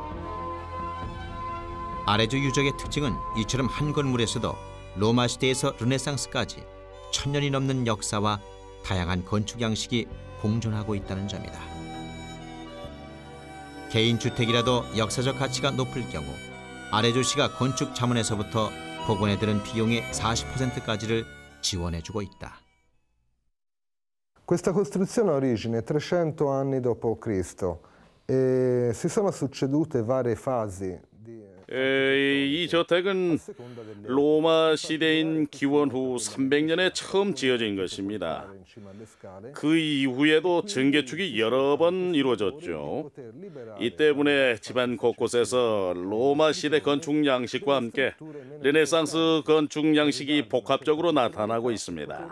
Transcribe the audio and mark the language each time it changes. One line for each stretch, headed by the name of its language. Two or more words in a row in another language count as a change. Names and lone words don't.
Korean: 아레조 유적의 특징은 이처럼 한 건물에서도 로마 시대에서 르네상스까지 1000년이 넘는 역사와 다양한 건축 양식이 공존하고 있다는 점이다. 개인 주택이라도 역사적 가치가 높을 경우 아레조시가 건축 자문에서부터 복원에 드는 비용의 40%까지를 지원해주고 있다.
Italian: Questa costruzione ha origine 300 anni d.C. e si sono succedute varie fasi.
Korean: 이 저택은 로마 시대인 기원 후 300년에 처음 지어진 것입니다. 그 이후에도 증개축이 여러 번 이루어졌죠. 이 때문에 집안 곳곳에서 로마 시대 건축 양식과 함께 르네상스 건축 양식이 복합적으로 나타나고 있습니다.